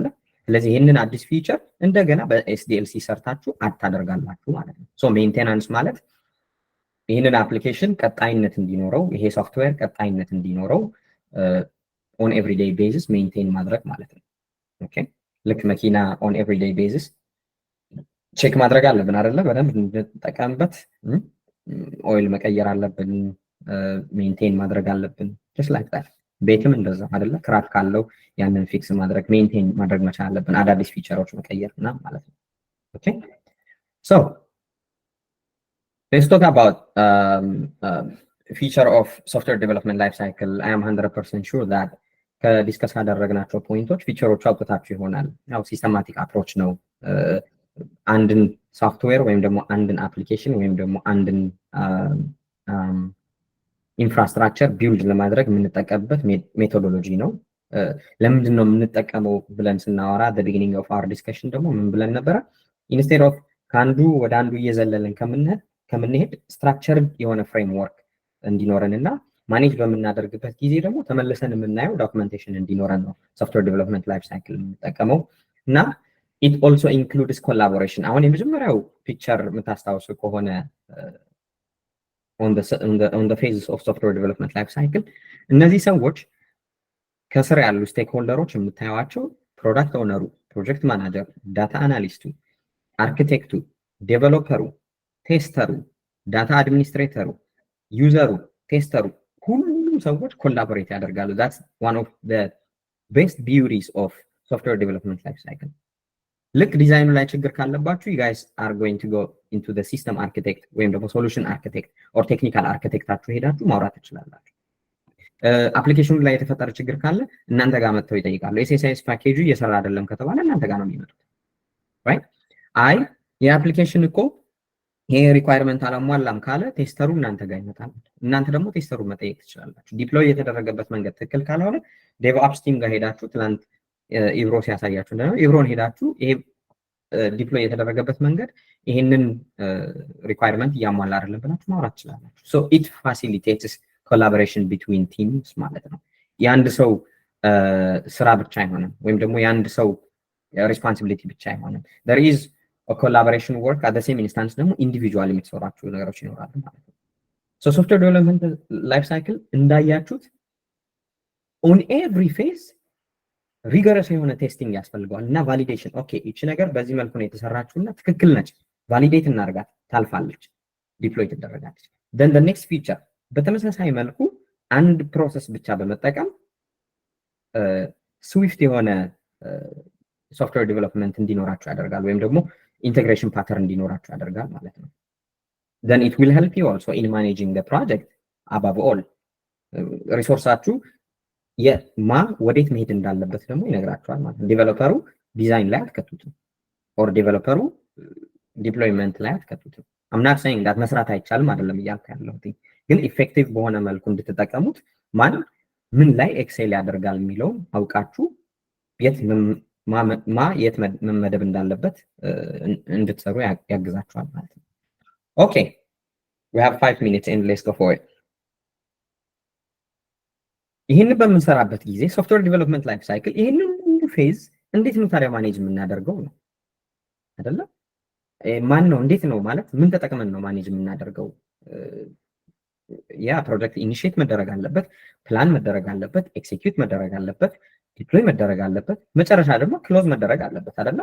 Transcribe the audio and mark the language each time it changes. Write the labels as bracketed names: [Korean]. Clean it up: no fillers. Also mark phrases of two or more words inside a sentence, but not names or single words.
[Amharic] ስለዚህ ይህንን አዲስ ፊቸር እንደገና በኤስዲኤልሲ ሰርታችሁ አታደርጋላችሁ ማለት ነው። [English] so maintenance [Amharic] ማለት ይህንን አፕሊኬሽን ቀጣይነት እንዲኖረው ይሄ ሶፍትዌር ቀጣይነት እንዲኖረው [English] on everyday basis [Amharic] ሜንቴን ማድረግ ማለት ነው። ኦኬ ልክ መኪና [English] on everyday basis [Amharic] ቼክ ማድረግ አለብን አይደለ? በደንብ እንጠቀምበት፣ ኦይል መቀየር አለብን፣ ሜንቴን ማድረግ አለብን። [English] just like that [Amharic] ቤትም እንደዛ አይደለ? ክራክ ካለው ያንን ፊክስ ማድረግ ሜንቴን ማድረግ መቻል አለብን፣ አዳዲስ ፊቸሮች መቀየር እና ማለት ነው። ኦኬ [English] so let's talk about feature of software development life cycle. I am 100% sure that [Amharic] ከዲስከስ ካደረግናቸው ፖይንቶች ፊቸሮቹ አውጥታችሁ ይሆናል። ያው [English] systematic approach [Amharic] ነው አንድን ሶፍትዌር ወይም ደግሞ አንድን አፕሊኬሽን ወይም ደግሞ አንድን ኢንፍራስትራክቸር ቢልድ ለማድረግ የምንጠቀምበት ሜቶዶሎጂ ነው። ለምንድን ነው የምንጠቀመው ብለን ስናወራ [English] the beginning of our discussion [Amharic] ደግሞ ምን ብለን ነበረ? [English] instead of [Amharic] ከአንዱ ወደ አንዱ እየዘለልን ከምንሄድ ስትራክቸር የሆነ ፍሬምወርክ እንዲኖረን እና ማኔጅ በምናደርግበት ጊዜ ደግሞ ተመልሰን የምናየው ዶክመንቴሽን እንዲኖረን ነው [English] software development life cycle [Amharic] የምንጠቀመው እና [English] it also includes collaboration. [Amharic] አሁን የመጀመሪያው ፒክቸር የምታስታውሱ ከሆነ [English] on the phases of software development life cycle [Amharic] እነዚህ ሰዎች ከስር ያሉ ስቴክሆልደሮች የምታዩዋቸው [English] product owner፣ project manager፣ data analyst፣ [Amharic] አርኪቴክቱ፣ ዴቨሎፐሩ፣ ቴስተሩ፣ [English] data administrator፣ [Amharic] ዩዘሩ፣ ቴስተሩ ሁሉም ሰዎች ኮላቦሬት ያደርጋሉ። [English] that's one of the best beauties of software development life cycle. [Amharic] ልክ ዲዛይኑ ላይ ችግር ካለባችሁ [English] you guys are going to go into the system architect [Amharic] ወይም ደግሞ [English] solution architect or technical architect [Amharic] አችሁ ሄዳችሁ ማውራት ትችላላችሁ። አፕሊኬሽኑ ላይ የተፈጠረ ችግር ካለ እናንተ ጋር መጥተው ይጠይቃሉ። ኤስኤስአይኤስ ፓኬጁ እየሰራ አይደለም ከተባለ እናንተ ጋር ነው የሚመጡት right? አይ የአፕሊኬሽን እኮ ይሄ ሪኳየርመንት አላሟላም ካለ ቴስተሩ እናንተ ጋር ይመጣል። እናንተ ደግሞ ቴስተሩ መጠየቅ ትችላላችሁ። ዲፕሎይ የተደረገበት መንገድ ትክክል ካልሆነ [English] DevOps team [Amharic] ጋር ሄዳችሁ ትላንት ኢብሮ ሲያሳያችሁ እንደሆነ ኢብሮን ሄዳችሁ ይሄ ዲፕሎይ የተደረገበት መንገድ ይሄንን ሪኳየርመንት እያሟላ አይደለም ብላችሁ ማውራት ትችላላችሁ። [English] so it facilitates collaboration between teams [Amharic] ማለት ነው። የአንድ ሰው ስራ ብቻ አይሆንም ወይም ደግሞ የአንድ ሰው ሪስፖንሲቢሊቲ ብቻ አይሆንም። [English] there is collaboration work at the same instance [Amharic] ደግሞ ኢንዲቪጁዋል የምትሰሯቸው ነገሮች ይኖራሉ ማለት ነው። [English] so software development life cycle [Amharic] እንዳያችሁት [English] on every phase [Amharic] ሪገረስ የሆነ ቴስቲንግ ያስፈልገዋል እና ቫሊዴሽን። ኦኬ እቺ ነገር በዚህ መልኩ ነው የተሰራችውና ትክክል ነች፣ ቫሊዴት እናርጋት፣ ታልፋለች፣ ዲፕሎይ ትደረጋለች። [English] then the next feature [Amharic] በተመሳሳይ መልኩ አንድ ፕሮሰስ ብቻ በመጠቀም ስዊፍት የሆነ [English] software development [Amharic] እንዲኖራችሁ ያደርጋል ወይም ደግሞ [English] integration pattern [Amharic] እንዲኖራችሁ ያደርጋል ማለት ነው። [English] then it will help you also in managing the project above [Amharic] all ሪሶርሳችሁ የማ ወዴት መሄድ እንዳለበት ደግሞ ይነግራችኋል ማለት ነው። ዴቨሎፐሩ ዲዛይን ላይ አትከቱትም ኦር ዴቨሎፐሩ ዲፕሎይመንት ላይ አትከቱትም። [English] I'm not saying that [Amharic] መስራት አይቻልም አይደለም እያልኩ ያለሁት፣ ግን ኢፌክቲቭ በሆነ መልኩ እንድትጠቀሙት ማን ምን ላይ ኤክሴል ያደርጋል የሚለው አውቃችሁ የት የት መመደብ እንዳለበት እንድትሰሩ ያግዛችኋል ማለት ነው። ኦኬ [English] we have 5 minutes and let's go for it። [Amharic] ይሄን በምንሰራበት ጊዜ [English] software development life cycle [Amharic] ይሄንን ሁሉ ፌዝ እንዴት ነው ታዲያ ማኔጅ የምናደርገው ነው አይደለ? ማን ነው እንዴት ነው ማለት ምን ተጠቅመን ነው ማኔጅ የምናደርገው? ያ ፕሮጀክት ኢኒሺየት መደረግ አለበት፣ ፕላን መደረግ አለበት፣ ኤክሲኪዩት መደረግ አለበት፣ ዲፕሎይ መደረግ አለበት፣ መጨረሻ ደግሞ ክሎዝ መደረግ አለበት አይደለ?